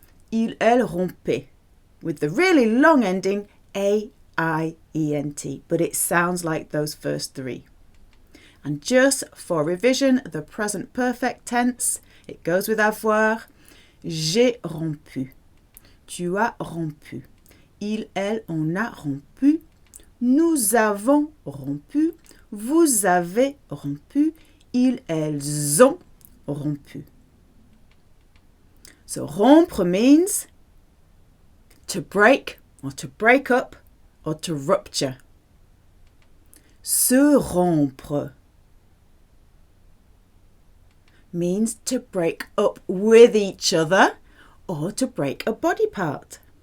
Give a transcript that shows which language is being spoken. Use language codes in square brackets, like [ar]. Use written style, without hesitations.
[fr] Il, elle rompait, [en] with the really long ending A-I-E-N-T, but it sounds like those first three. And just for revision, the present perfect tense, it goes with avoir. [fr] J'ai rompu, tu as rompu, il, elle, on a rompu, nous avons rompu, vous avez rompu, ils, elles ont rompu. [en] So rompre means to break or to break up or to rupture. Se rompre means to break up with each other or to break a body part.